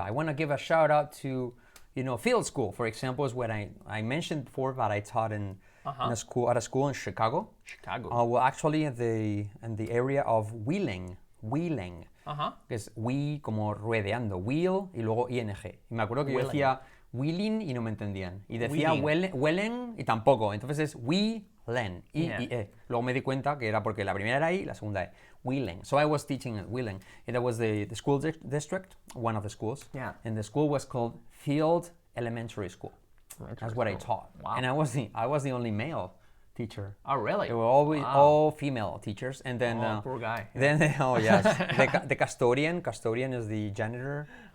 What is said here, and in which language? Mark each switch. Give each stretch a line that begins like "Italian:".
English: I want to give a shout out to, field school, for example, is what I mentioned before that I taught in a school in Chicago. Chicago. Well, actually, in the area of Wheeling.
Spanish: Que es como ruedeando, wheel y luego ing. Y me acuerdo que yo decía wheeling y no me entendían. Y decía wellen y tampoco. Entonces es wheelen, I-E. Luego me di cuenta que era porque la primera era I y la segunda E.
English: Wheeling. So I was teaching at Wheeling. And that was the school district, one of the schools. Yeah. And the school was called Field Elementary School. That's what I taught. Wow. And I was the only male teacher. Oh, really? They were always all female teachers, and then poor guy. Then yes, the custodian is the janitor.